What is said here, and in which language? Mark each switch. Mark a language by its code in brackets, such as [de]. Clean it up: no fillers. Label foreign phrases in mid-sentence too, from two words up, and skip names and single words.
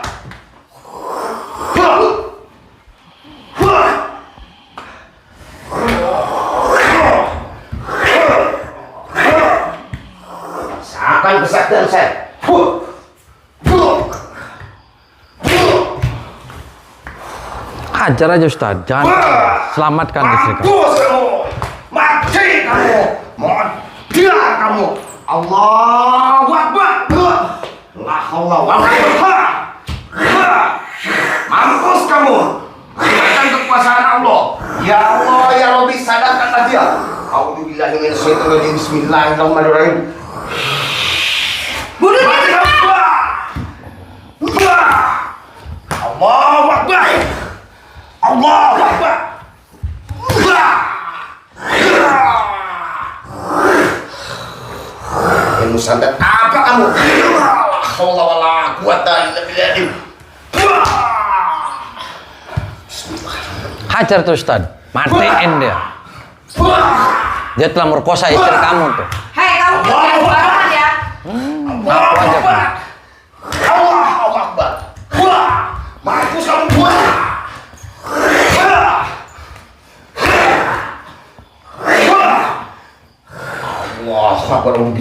[id] Rasakan kesaktian saya. Hajar aja, Ustaz. Jangan. Selamatkan istri kamu. Mampus kamu. Mati kamu. Mati kamu. [ar] الله أكبر. لا حول ولا قوة. [id] Mampus kamu. Gunakan kekuasaan Allah. [ar] يا الله، يا ربي, [id] sadarkanlah dia. [ar] أعوذ بالله من الشيطان الرجيم. بسم الله الرحمن الرحيم. [id] Bunuh dia Mati cepat. kamu. [ar] الله أكبر. الله أكبر. [id] Ilmu santet apa kamu? [ar] لا حول ولا قوة إلا بالله. [id] Hajar tuh, Ustaz. Matiin dia. Dia telah merkosa istri kamu tuh. Hei, kamu jangan sembarangan ya. Aku aja, Pak. [ar] الله أكبر. [id] Mampus kamu. [ar] الله أكبر.